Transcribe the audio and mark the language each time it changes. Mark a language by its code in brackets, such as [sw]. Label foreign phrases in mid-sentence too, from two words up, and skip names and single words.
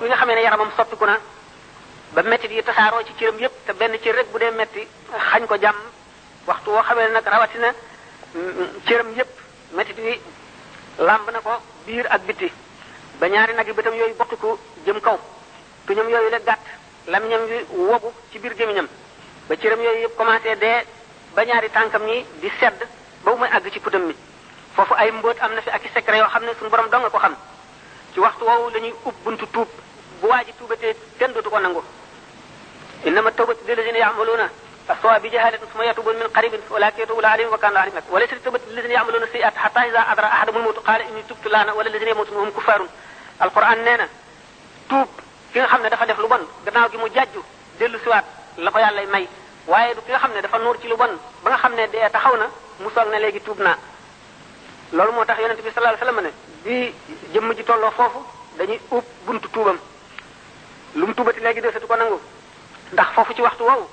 [wo] wi nga xamee ne yaramam soppiku na ba mettit yi tasaaroo ci cëram yépp te benn cër rek bu dee metti xañ ko jàmm waxtu woo xamee ne nag rawatina cëram yépp mettit yi làmb na ko biir ak bitti ba ñaari nag yi bëtam yooyu bokkiku jëm kaw tuñam yooyu la gàtt lamiñam wi wogu ci biir gémmiñam ba cëram yooyu yëpp commencé dee ba ñaari tànkam ñi di sedd ba mu may àgg ci putam mi foofu ay mbóot am [ar] na fi ak i secret yoo xam ne suñu borom dong nga ko xam ci waxtu woowu la ñuy ub buntu tuub bu waa ji tuubatee kenn dootu ko nangu إنما التوبة للذين يعملون السوء بجهالة ثم يتوبون من قريب أولئك يتوب عليهم وكان عليما وليست التوبة للذين يعملون السيئات حتى إذا حضر أحدهم الموت قال إني تبت الآن ولا الذين يموتون وهم كفار [wo] alquran nee na tuub ki nga xam ne dafa def lu bon gannaaw gi mu jàjju dellu siwaat la ko yàlla may waaye du ki nga xam ne dafa nuur ci lu bon ba nga xam ne dee taxaw na mu soog ne léegi tuub naa loolu moo tax yonente bi [ar] صلى الله عليه وسلم [wo] ne bi jëmm ji tolloo foofu dañuy ub buntu tuubam lu mu tuubati léegi desatu ko nangu ndax foofu ci waxtu woowu